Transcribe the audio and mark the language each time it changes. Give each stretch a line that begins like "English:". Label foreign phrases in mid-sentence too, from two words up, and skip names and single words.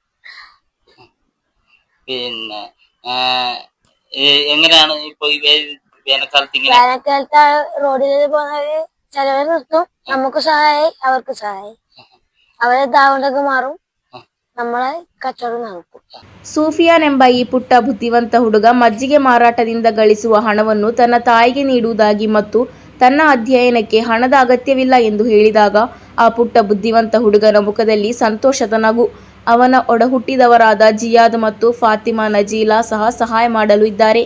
Malayalam: പിന്നെ എങ്ങനെയാണ് ഇപ്പൊ വേനൽക്കാലത്ത് ഇങ്ങനെ വേനൽക്കാലത്ത് റോഡിൽ പോകുന്നവര് ചിലവർ നിർത്തും, നമുക്ക് സഹായി അവർക്ക് സഹായി, അവരെ ദാവണ്ടൊക്കെ മാറും, നമ്മളെ കച്ചവടം നടക്കും.
Kannada: ಸೂಫಿಯಾನ್ ಎಂಬ ಈ ಪುಟ್ಟ ಬುದ್ಧಿವಂತ ಹುಡುಗ ಮಜ್ಜಿಗೆ ಮಾರಾಟದಿಂದ ಗಳಿಸುವ ಹಣವನ್ನು ತನ್ನ ತಾಯಿಗೆ ನೀಡುವುದಾಗಿ ಮತ್ತು ತನ್ನ ಅಧ್ಯಯನಕ್ಕೆ ಹಣದ ಅಗತ್ಯವಿಲ್ಲ ಎಂದು ಹೇಳಿದಾಗ ಆ ಪುಟ್ಟ ಬುದ್ಧಿವಂತ ಹುಡುಗನ ಮುಖದಲ್ಲಿ ಸಂತೋಷದ ನಗು. ಅವನ ಒಡಹುಟ್ಟಿದವರಾದ ಜಿಯಾದ್ ಮತ್ತು ಫಾತಿಮಾ ನಜೀಲಾ ಸಹ ಸಹಾಯ ಮಾಡಲು ಇದ್ದಾರೆ.